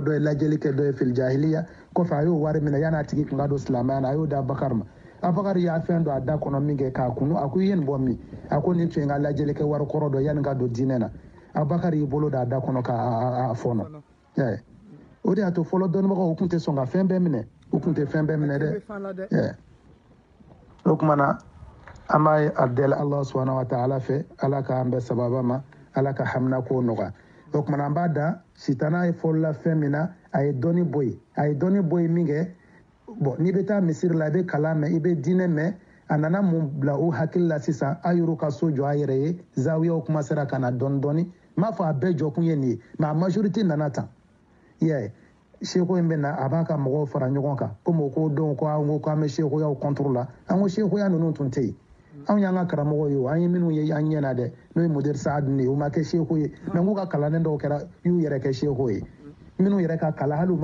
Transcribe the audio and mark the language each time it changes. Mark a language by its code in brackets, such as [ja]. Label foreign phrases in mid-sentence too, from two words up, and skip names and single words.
[bm] dɔ ye lajɛli kɛ dɔ ye fil jahiliya kɔfɛ a y'o wari minɛ yan'a tigi tun ka don silamɛya la a y'o di Abubakar ma Abubakar y'a fɛn dɔ a da kɔnɔ min kɛ k'a kunu a ko i ye nin bɔ min a ko nin tun ye n ka lajɛli kɛ wari kɔrɔ dɔ yanni ka don diinɛ na Abubakar y'i bolo da kɔnɔ k'a fɔnɔ o de y'a to fɔlɔ dɔnnibagaw tun tɛ sɔn ka fɛn bɛɛ minɛ u kun tɛ fɛn bɛɛ minɛ dɛ o kuma na an b'a a deli Allah [ar] سبحانه و تعالى [bm] fɛ ala k'an bɛɛ sababa ma ala ka hamina ko nɔgɔya o kuma na an b'a da sitana ye fɔlɔla fɛn min na a ye dɔnni bɔ yen min kɛ bon n'i bɛ taa misiri la i bɛ kalan mɛn i bɛ diinɛ mɛn a nana mun bila u hakili la sisan a y'u ka so jɔ a yɛrɛ ye zawiyaw commencera ka na dɔɔni dɔɔni n m'a fɔ a bɛɛ jɔkun ye nin ye mais a majorité nana tan i y'a ye seko in bɛ na a b'a ka mɔgɔw fara ɲɔgɔn kan komi o ko don ko an bɛ sekoyaw contre la an ko sekoya ninnu tun tɛ yen anw y'an ka karamɔgɔw ye an ye minnu ye an ɲɛna dɛ n'o ye Mudiri Saadu ye o ma kɛ seko ye mais n ko ka kalannen dɔw kɛra y'u yɛrɛ kɛ seko ye minnu yɛrɛ ka kalan hali u